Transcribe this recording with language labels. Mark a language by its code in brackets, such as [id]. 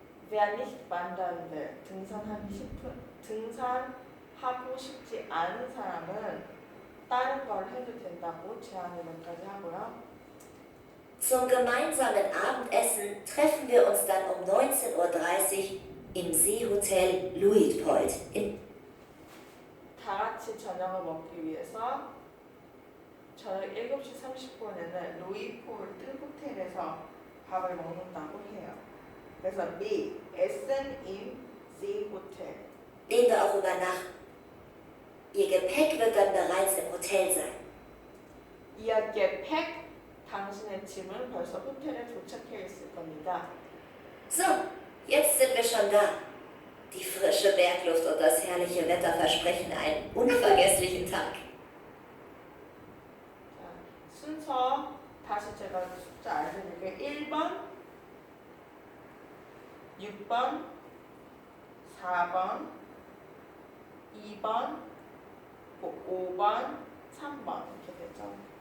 [de] Wer nicht wandern will, [ko] 등산하고 싶지 않은 사람은 다른 걸 해도 된다고 제안을 몇 가지 하고요. [de] Zum gemeinsamen Abendessen treffen wir uns dann um 19:30 Uhr im Seehotel Luitpold in [ko] 다 같이 저녁을 먹기 위해서 저녁 7시 30분에는 루이폴드 호텔에서 밥을 먹는다고 해요. 그래서 미, 에ssen im Seehotel. [de] dem wir auch übernachten. Ihr Gepäck wird dann bereits im Hotel sein. Ihr Gepäck, [ko] 당신의 짐은 벌써 호텔에 도착해 있을 겁니다. [de] So, jetzt sind wir schon da. Die frische Bergluft und das herrliche Wetter versprechen einen unvergesslichen Tag. [ko] 자, 순서 다시 제가 숫자 알려드릴게요. 1번, 6번, 4번, 2번, 5번, 3번 이렇게 됐죠.